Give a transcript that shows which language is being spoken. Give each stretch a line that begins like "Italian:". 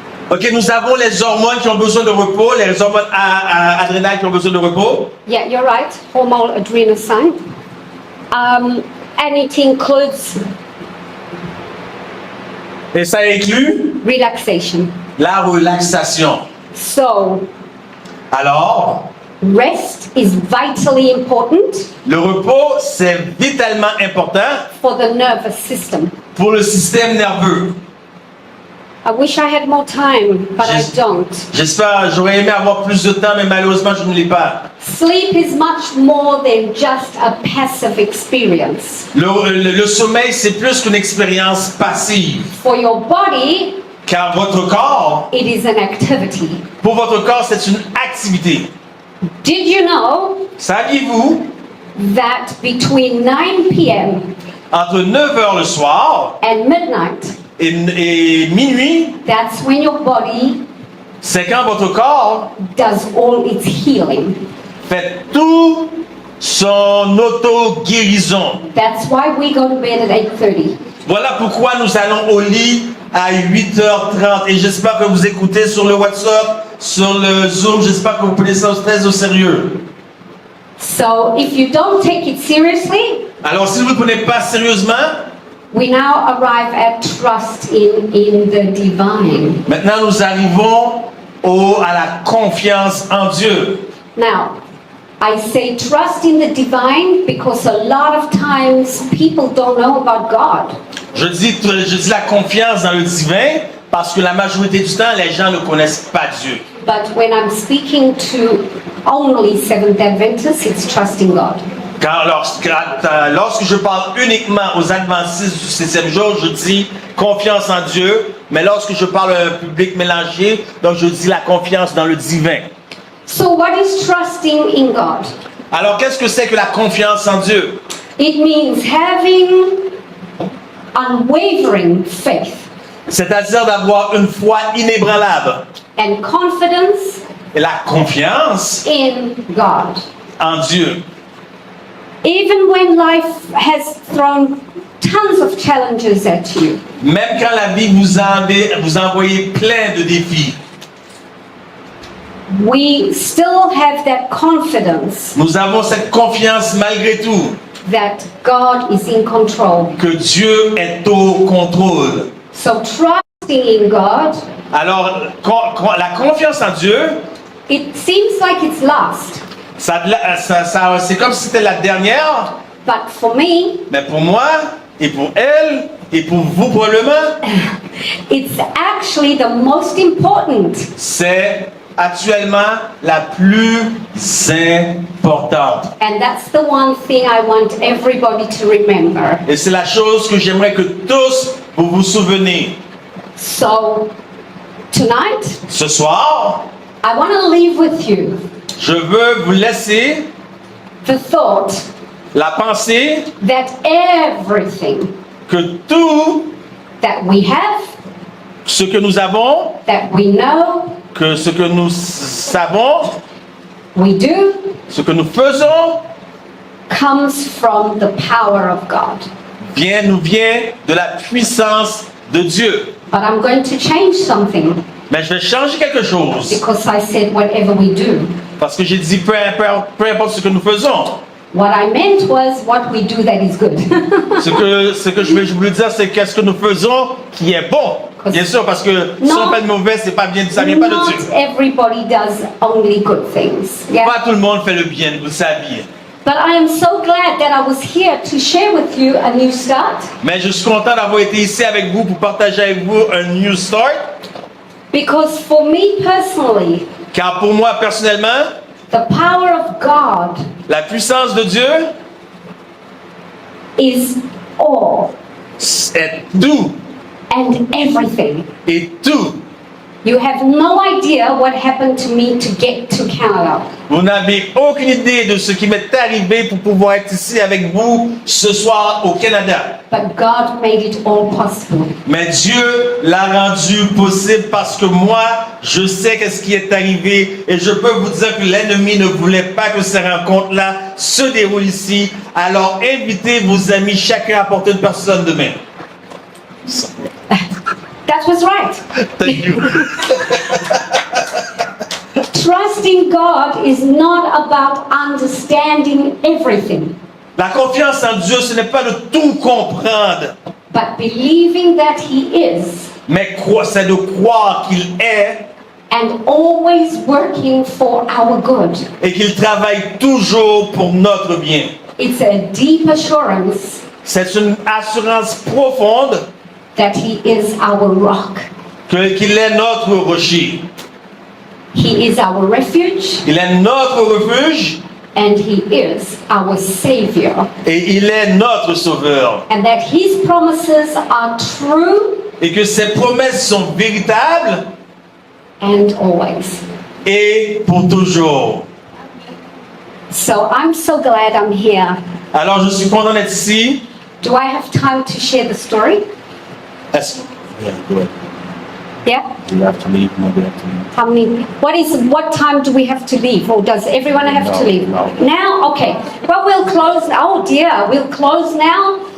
French: Ok, nous avons les hormones qui ont besoin de repos, les hormones adrénales qui ont besoin de repos.
English: Yeah, you're right, hormonal adrenaline. And it includes
French: Et ça inclut
English: relaxation.
French: la relaxation.
English: So,
French: Alors,
English: rest is vitally important
French: le repos, c'est vitalement important
English: for the nervous system.
French: pour le système nerveux.
English: I wish I had more time, but I don't.
French: J'espère, j'aurais aimé avoir plus de temps, mais malheureusement, je ne l'ai pas.
English: Sleep is much more than just a passive experience.
French: Le sommeil, c'est plus qu'une expérience passive.
English: For your body,
French: Car votre corps,
English: it is an activity.
French: pour votre corps, c'est une activité.
English: Did you know
French: Saviez-vous,
English: that between 9 p.m.
French: entre 9h le soir
English: and midnight,
French: et minuit,
English: that's when your body
French: c'est quand votre corps
English: does all its healing?
French: fait tout son auto-guérison.
English: That's why we go to bed at 8:30.
French: Voilà pourquoi nous allons au lit à 8h30 et j'espère que vous écoutez sur le WhatsApp, sur le Zoom, j'espère que vous prenez ça très au sérieux.
English: So if you don't take it seriously,
French: Alors si vous ne prenez pas sérieusement,
English: we now arrive at trust in the divine.
French: maintenant nous arrivons à la confiance en Dieu.
English: Now, I say trust in the divine because a lot of times people don't know about God.
French: Je dis la confiance dans le divin parce que la majorité du temps, les gens ne connaissent pas Dieu.
English: But when I'm speaking to only Seventh Adventists, it's trusting God.
French: Car lorsque je parle uniquement aux adventistes du 7e jour, je dis confiance en Dieu, mais lorsque je parle à un public mélangé, donc je dis la confiance dans le divin.
English: So what is trusting in God?
French: Alors qu'est-ce que c'est que la confiance en Dieu?
English: It means having unwavering faith
French: C'est-à-dire d'avoir une foi inébranlable
English: and confidence
French: et la confiance
English: in God.
French: en Dieu.
English: Even when life has thrown tons of challenges at you,
French: Même quand la vie vous a envoyé plein de défis,
English: we still have that confidence
French: nous avons cette confiance malgré tout
English: that God is in control.
French: que Dieu est au contrôle.
English: So trusting in God,
French: Alors, la confiance en Dieu,
English: it seems like it's last.
French: c'est comme si c'était la dernière,
English: But for me,
French: mais pour moi, et pour elle, et pour vous probablement,
English: it's actually the most important.
French: c'est actuellement la plus importante.
English: And that's the one thing I want everybody to remember.
French: Et c'est la chose que j'aimerais que tous vous vous souveniez.
English: So, tonight,
French: Ce soir,
English: I want to leave with you
French: je veux vous laisser
English: the thought
French: la pensée
English: that everything
French: que tout
English: that we have,
French: ce que nous avons,
English: that we know,
French: que ce que nous savons,
English: we do,
French: ce que nous faisons,
English: comes from the power of God.
French: nous vient de la puissance de Dieu.
English: But I'm going to change something
French: Mais je vais changer quelque chose.
English: because I said whatever we do.
French: Parce que j'ai dit peu importe ce que nous faisons.
English: What I meant was what we do that is good.
French: Ce que je voulais dire, c'est qu'est-ce que nous faisons qui est bon. Bien sûr, parce que si on fait de mauvais, c'est pas bien, ça vient pas de
English: Not
French: Dieu.
English: everybody does only good things. Yeah?
French: Pas tout le monde fait le bien, vous le saviez.
English: But I am so glad that I was here to share with you a new start
French: Mais je suis content d'avoir été ici avec vous pour partager avec vous un New Start.
English: because for me personally,
French: Car pour moi, personnellement,
English: the power of God
French: la puissance de Dieu
English: is all
French: est tout
English: and everything.
French: et tout.
English: You have no idea what happened to me to get to Canada.
French: Vous n'avez aucune idée de ce qui m'est arrivé pour pouvoir être ici avec vous ce soir au Canada.
English: But God made it all possible.
French: Mais Dieu l'a rendu possible parce que moi, je sais qu'est-ce qui est arrivé et je peux vous dire que l'ennemi ne voulait pas que ces rencontres-là se déroulent ici. Alors invitez vos amis, chacun apporte une personne demain.
English: That was right. Thank you. Trusting God is not about understanding everything,
French: La confiance en Dieu, ce n'est pas de tout comprendre,
English: but believing that He is
French: mais c'est de croire qu'il est
English: and always working for our good.
French: et qu'il travaille toujours pour notre bien.
English: It's a deep assurance
French: C'est une assurance profonde
English: that He is our rock.
French: qu'il est notre rocher.
English: He is our refuge
French: Il est notre refuge
English: and He is our Savior.
French: et il est notre sauveur.
English: And that His promises are true
French: Et que ses promesses sont véritables
English: and always.
French: et pour toujours.
English: So I'm so glad I'm here.
French: Alors je suis content d'être ici.
English: Do I have time to share the story?
French: Est-ce-
English: Yeah, go ahead. Yeah? You have to leave, no, we have to leave. How many? What time do we have to leave? Or does everyone have to No, leave? no. Now? Okay. Well, we'll close. Oh dear, we'll close now.